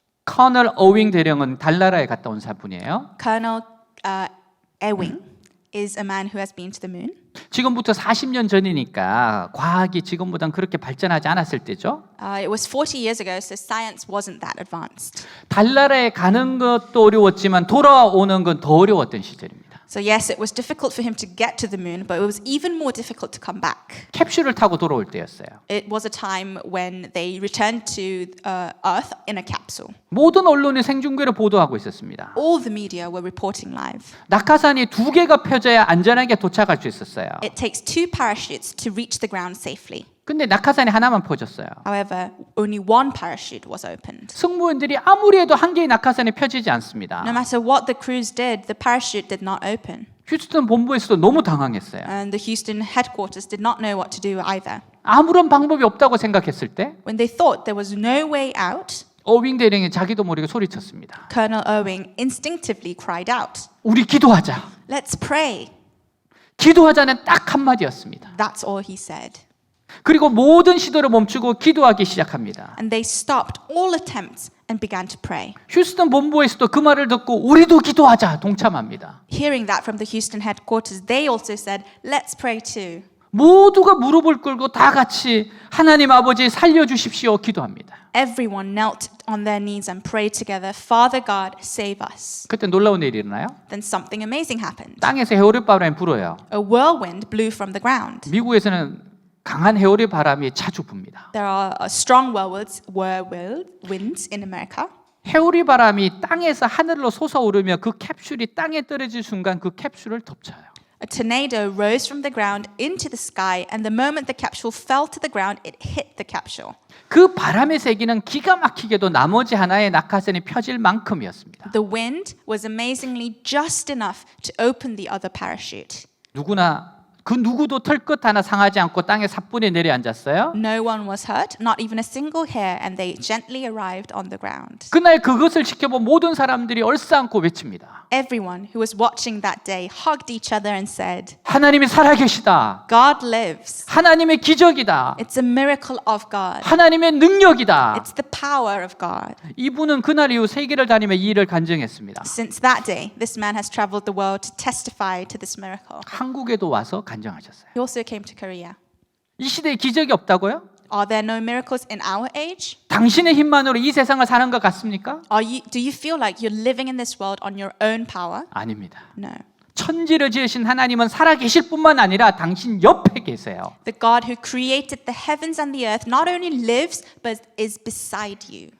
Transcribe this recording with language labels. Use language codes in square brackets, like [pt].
[ko] 커널 어윙 대령은 달나라에 갔다 온 사분이에요. [en] Colonel Ewing is a man who has been to the moon. [ko] 지금부터 40년 전이니까 과학이 지금보단 그렇게 발전하지 않았을 때죠. [en] It was 40 years ago, so science wasn't that advanced. [ko] 달나라에 가는 것도 어려웠지만 돌아오는 건 더 어려웠던 시절입니다. [en] So yes, it was difficult for him to get to the moon, but it was even more difficult to come back. [ko] 캡슐을 타고 돌아올 때였어요. [en] It was a time when they returned to Earth in a capsule. [ko] 모든 언론이 생중계로 보도하고 있었습니다. [en] All the media were reporting live. [ko] 낙하산이 2개가 펴져야 안전하게 도착할 수 있었어요. [en] It takes 2 parachutes to reach the ground safely. [ko] 근데 낙하산이 하나만 퍼졌어요. [en] However, only 1 parachute was opened. [ko] 승무원들이 아무리 해도 한 개의 낙하산이 펴지지 않습니다. [en] No matter what the crews did, the parachute did not open. [ko] 휴스턴 본부에서도 너무 당황했어요. [en] And the Houston headquarters did not know what to do either. [ko] 아무런 방법이 없다고 생각했을 때 [en] When they thought there was no way out, [ko] 어윙 대령이 자기도 모르게 소리쳤습니다. [en] Colonel Ewing instinctively cried out, [ko] 우리 기도하자. [en] "Let's pray." [ko] 기도하자는 딱 한마디였습니다. [en] That's all he said. [ko] 그리고 모든 시도를 멈추고 기도하기 시작합니다. [en] And they stopped all attempts and began to pray. [ko] 휴스턴 본부에서도 그 말을 듣고 우리도 기도하자 동참합니다. [en] Hearing that from the Houston headquarters, they also said, "Let's pray too." [ko] 모두가 무릎을 꿇고 다 같이 하나님 아버지 살려주십시오 기도합니다. [en] Everyone knelt on their knees and prayed together, "Father God, save us." [ko] 그때 놀라운 일이 일어나요. [en] Then something amazing happened. [ko] 땅에서 해오리 바람이 불어요. [en] A whirlwind blew from the ground. [ko] 미국에서는 강한 해오리 바람이 자주 붑니다. [en] There are strong whirlwinds in America. [ko] 해오리 바람이 땅에서 하늘로 솟아오르며 그 캡슐이 땅에 떨어질 순간 그 캡슐을 덮쳐요. [en] A tornado rose from the ground into the sky, and the moment the capsule fell to the ground, it hit the capsule. [ko] 그 바람의 세기는 기가 막히게도 나머지 하나의 낙하산이 펴질 만큼이었습니다. [en] The wind was amazingly just enough to open the other parachute. [ko] 누구나 그 누구도 털끝 하나 상하지 않고 땅에 사뿐히 내려앉았어요. [en] No one was hurt, not even a single hair, and they gently arrived on the ground. [ko] 그날 그것을 지켜본 모든 사람들이 얼싸안고 외칩니다. [en] Everyone who was watching that day hugged each other and said, [ko] 하나님이 살아계시다. [en] "God lives. [ko] 하나님의 기적이다. [en] It's a miracle of God. [ko] 하나님의 능력이다. [en] It's the power of God." [ko] 이분은 그날 이후 세계를 다니며 이 일을 간증했습니다. [en] Since that day, this man has traveled the world to testify to this miracle. [ko] 한국에도 와서 간증하셨어요. [en] He also came to Korea. [ko] 이 시대에 기적이 없다고요? [en] Are there no miracles in our age? [ko] 당신의 힘만으로 이 세상을 사는 것 같습니까? [en] Do you feel like you're living in this world on your own power? [ko] 아닙니다. [en] No. [ko] 천지를 지으신 하나님은 살아계실 뿐만 아니라 당신 옆에 계세요. [en] The God who created the heavens and the earth not only lives but is beside you.